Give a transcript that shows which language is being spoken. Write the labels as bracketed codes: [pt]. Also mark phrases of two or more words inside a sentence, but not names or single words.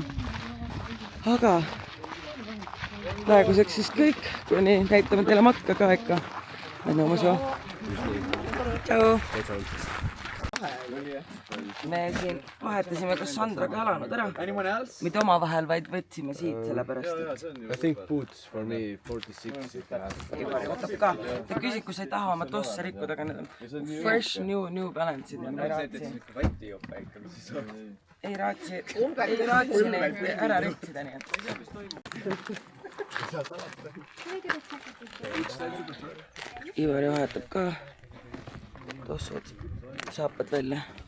[et] Aga praeguseks siis kõik, kuni näitame teile matka ka ikka. Lähme oma soo. Tšau! Me siin vahetasime kas Sandraga elanud ära. Mitte oma vahel, vaid võtsime siit selle pärast. [en] I think boots for me 46. [et] Ivari võtab ka. Ta küsid, kui sa ei taha oma tosse rikkuda, aga need on fresh New Balance'id. Ei raatsi neid ära ritsida, nii et. Ivari vahetab ka tossud, saapad välja.